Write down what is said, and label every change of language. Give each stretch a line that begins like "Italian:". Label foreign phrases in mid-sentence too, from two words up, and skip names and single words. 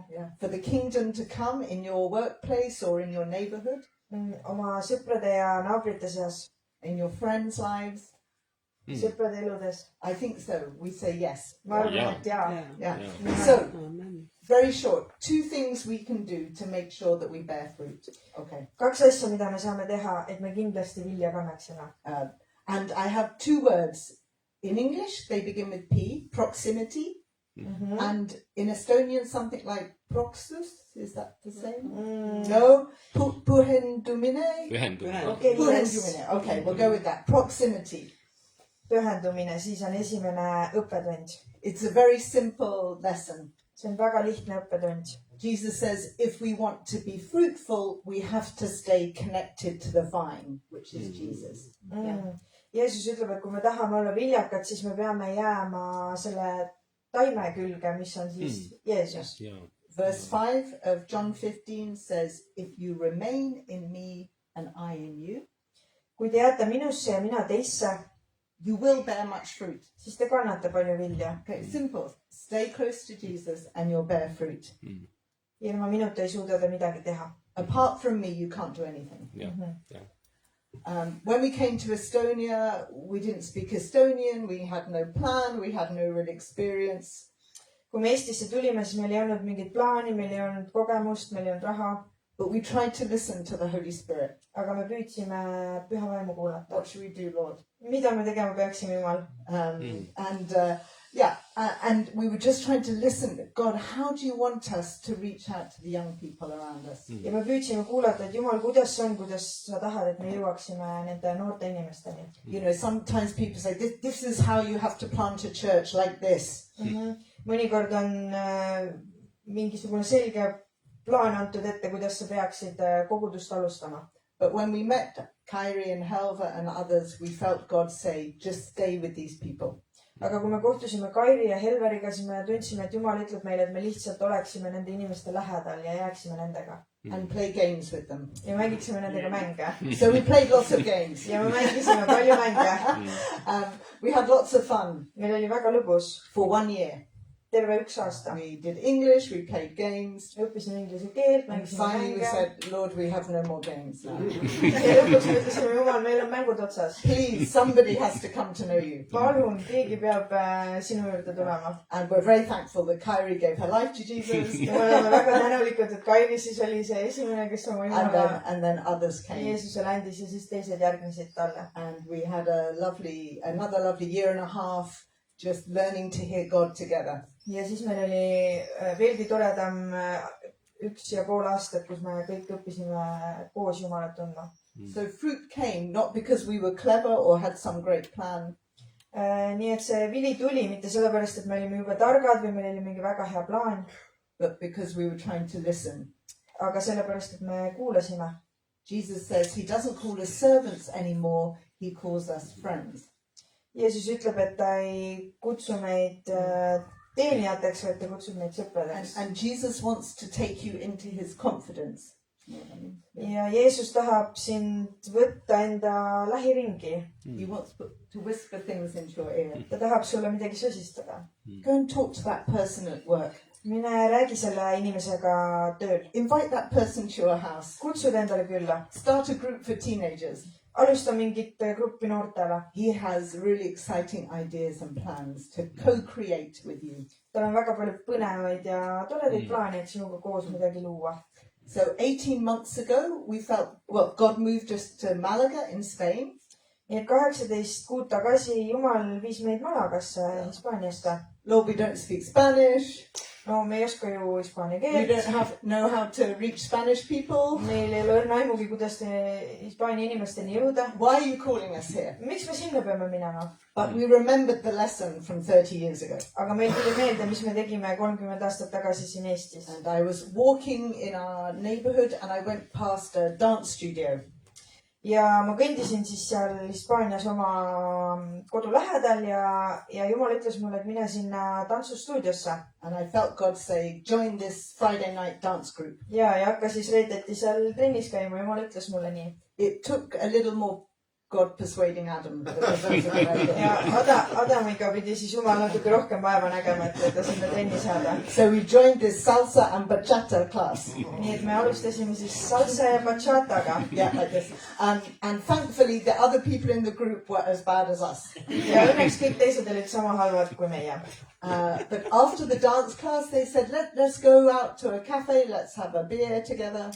English: Yeah. For the kingdom to come in your workplace or in your neighborhood.
Estonian: Oma sõprade ja naabrite seas.
English: In your friends' lives.
Estonian: Sõprade eludes.
English: I think so. We say yes.
Estonian: Ma arvan, et jaa.
English: Yeah. So, very short. 2 things we can do to make sure that we bear fruit. Okay.
Estonian: 2 asja, mida me saame teha, et me kindlasti vilja kannaksime.
English: And I have 2 words. In English, they begin with P, proximity. And in Estonian, something like proxus. Is that the same? No. Puhendumine? Puhendumine. Okay, we'll go with that. Proximity.
Estonian: Pühendumine, siis on esimene õppetund.
English: It's a very simple lesson.
Estonian: See on väga lihtne õppetund.
English: Jesus says, if we want to be fruitful, we have to stay connected to the vine, which is Jesus.
Estonian: Jeesus ütleb, et kui me tahame olla viljakad, siis me peame jääma selle taime külge, mis on siis Jeesus.
English: Verse 5 of John 15 says, if you remain in me and I in you,
Estonian: kui te jääte minusse ja mina teisse,
English: you will bear much fruit.
Estonian: Siis te kannate palju vilja.
English: Okay, simple. Stay close to Jesus and you'll bear fruit.
Estonian: Ilma minuta ei suuda te midagi teha.
English: Apart from me, you can't do anything. When we came to Estonia, we didn't speak Estonian. We had no plan. We had no real experience.
Estonian: Kui me Eestisse tulime, siis meil ei olnud mingit plaani, meil ei olnud kogemust, meil ei olnud raha.
English: But we tried to listen to the Holy Spirit.
Estonian: Aga me püüdsime püha vaimu kuulata.
English: What should we do, Lord?
Estonian: Mida me tegema peaksime, Jumal?
English: And we were just trying to listen. God, how do you want us to reach out to the young people around us?
Estonian: Ja me püüdsime kuulata, et Jumal, kuidas sa tahad, et me jõuaksime nende noorte inimesteni.
English: You know, sometimes people say, this is how you have to plant a church like this.
Estonian: Mõnikord on mingisugune selge plaan antud ette, kuidas sa peaksid kogudust alustama.
English: But when we met Kairi and Helva and others, we felt God say, just stay with these people.
Estonian: Aga kui me kohtusime Kairi ja Helveriga, siis me tundsime, et Jumal ütleb meile, et me lihtsalt oleksime nende inimeste lähedal ja jääksime nendega.
English: and play games with them.
Estonian: ja mängiksime nendega mänge.
English: So we played lots of games.
Estonian: ja me mängisime palju mänge.
English: We had lots of fun
Estonian: meil oli väga lõbus.
English: for 1 year.
Estonian: terve 1 aasta.
English: We did English, we played games.
Estonian: õppisime inglise keelt,
English: And
Estonian: mängisime
English: finally we
Estonian: mänge.
English: said, Lord, we have no more games now.
Estonian: ja lõpuks me ütlesime, Jumal, meil on mängud otsas.
English: Please, somebody has to come to know you.
Estonian: palun, keegi peab sinu juurde tulema.
English: And we're very thankful that Kyrie gave her life to Jesus.
Estonian: ja me oleme väga tänulikud, et Kairi siis oli see esimene, kes oma Jumala
English: And then others came.
Estonian: Jeesusele andis ja siis teised järgnesid talle.
English: And we had another lovely year and a half just learning to hear God together.
Estonian: ja siis meil oli veelgi toredam 1,5 aastat, kus me kõik õppisime koos Jumalat tundma.
English: So fruit came not because we were clever or had some great plan,
Estonian: nii et see vili tuli mitte sellepärast, et me olime jube targad või meil oli mingi väga hea plaan,
English: but because we were trying to listen.
Estonian: aga sellepärast, et me kuulasime.
English: Jesus says he doesn't call us servants anymore, he calls us friends.
Estonian: Jeesus ütleb, et ta ei kutsu meid teenijateks, vaid ta kutsub meid sõpradeks.
English: And Jesus wants to take you into his confidence.
Estonian: ja Jeesus tahab sind võtta enda lähiringi.
English: He wants to whisper things into your ear.
Estonian: ta tahab sulle midagi sosistada.
English: Go and talk to that person at work.
Estonian: mine räägi selle inimesega tööl.
English: Invite that person to your house.
Estonian: kutsu ta endale külla.
English: Start a group for teenagers.
Estonian: alusta mingit gruppi noortele.
English: He has really exciting ideas and plans to co-create with you.
Estonian: tal on väga palju põnevaid ja toredaid plaane, et sinuga koos midagi luua.
English: So 18 months ago, we felt, God moved us to Malaga in Spain.
Estonian: nii et 18 kuud tagasi Jumal viis meid Malagasse, Hispaaniasse.
English: Lord, we don't speak Spanish.
Estonian: no me ei oska ju hispaania
English: We
Estonian: keelt.
English: don't know how to reach Spanish people.
Estonian: meil ei ole õrna aimugi, kuidas Hispaania inimesteni jõuda.
English: Why are you calling us here?
Estonian: miks me sinna peame minema?
English: But we remembered the lesson from 30 years ago.
Estonian: aga meil tuli meelde, mis me tegime 30 aastat tagasi siin Eestis.
English: And I was walking in our neighborhood and I went past a dance studio.
Estonian: ja ma kõndisin siis seal Hispaanias oma kodu lähedal ja Jumal ütles mulle, et mine sinna tantsustuudiosse.
English: And I felt God say, join this Friday night dance group.
Estonian: ja hakka siis reedeti seal trennis käima, Jumal ütles mulle nii.
English: It took a little more God persuading Adam.
Estonian: ja Adamiga pidi siis Jumal natuke rohkem vaeva nägema, et ta sinna trenni saada.
English: So we joined this salsa and bachata class.
Estonian: nii et me alustasime siis salsa ja bachataga.
English: Yeah, like this. And thankfully the other people in the group were as bad as us.
Estonian: ja õnneks kõik teised olid sama halvad kui meie.
English: But after the dance class, they said, let's go out to a cafe, let's have a beer together.